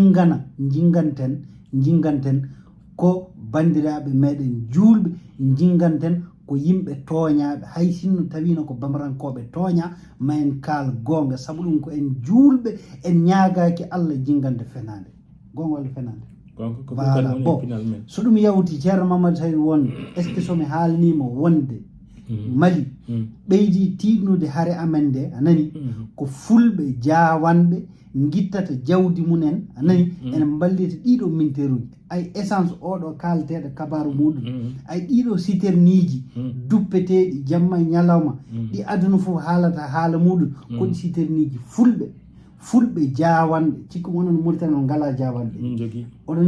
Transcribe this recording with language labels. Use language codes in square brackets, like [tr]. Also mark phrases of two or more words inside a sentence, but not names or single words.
[ff] jinganten ko bandiraɓe meɗen julɓe jinganten ko yimɓe tooñaɓe hay sinno tawino ko bamarankoɓe tooña ma en kaal gonga saabu ɗum ko en julɓe en ñaagaki Allah jingande fenade gonga walla fenade [fr] voilà bon [ff] so ɗum yawti Ceerno Mamadou Saydou won est [fr] ce que [ff] somi haalnima wonde Mali ɓeydi tiɗnude haare amen nde a nani ko fulɓe jawanɓe guittata jawdi mumen a nani ene mballita ɗiɗo minteruji ay essence oɗo kalteɗo kabaru muɗum ay ɗiɗo citerniji duppeteɗi jamma e ñalawma ɗi aduna foof haalata haala muɗum koɗi citerniji fulɓe jawanɓe cikku wonon Mauritanie on ngala jawanɓe oɗon